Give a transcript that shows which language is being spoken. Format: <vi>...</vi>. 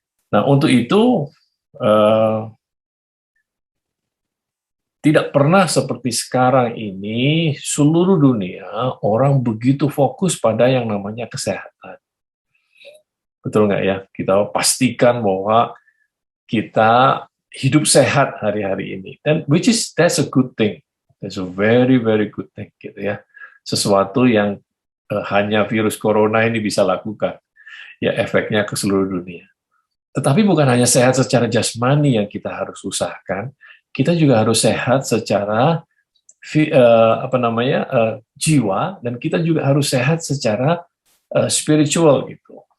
<id>Nah, untuk itu eh, tidak pernah seperti sekarang ini seluruh dunia orang begitu fokus pada yang namanya kesehatan. Betul nggak ya? Kita pastikan bahwa kita hidup sehat hari-hari ini.</id> <en>Dan that's a good thing. That's a very very good thing</en> <id>gitu ya. Sesuatu yang hanya virus corona ini bisa lakukan. Ya efeknya ke seluruh dunia. Tetapi bukan hanya sehat secara jasmani yang kita harus usahakan, kita juga harus sehat secara apa namanya jiwa, dan kita juga harus sehat secara spiritual gitu.</id>